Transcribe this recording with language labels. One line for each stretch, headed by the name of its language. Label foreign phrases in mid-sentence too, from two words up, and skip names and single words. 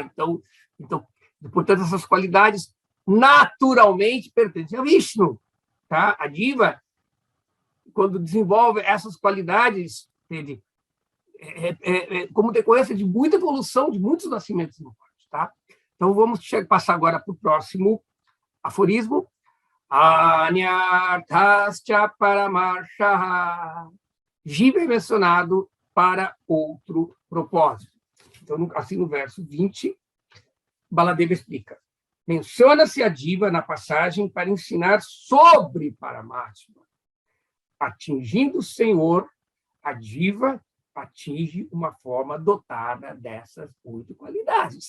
Portuguese: Então, portanto, essas qualidades naturalmente pertencem a Vishnu, tá? A diva, quando desenvolve essas qualidades, como decorrência de muita evolução, de muitos nascimentos e mortes, tá? Então, vamos passar agora para o próximo aforismo.
Sanskrit: Anyarthascha paramarshah.
Portuguese: Jiva é mencionado para outro propósito. Então, assim, no verso 20, Baladeva explica. Menciona-se a diva na passagem para ensinar sobre Paramatma. Atingindo o Senhor, a diva atinge uma forma dotada dessas 8 qualidades.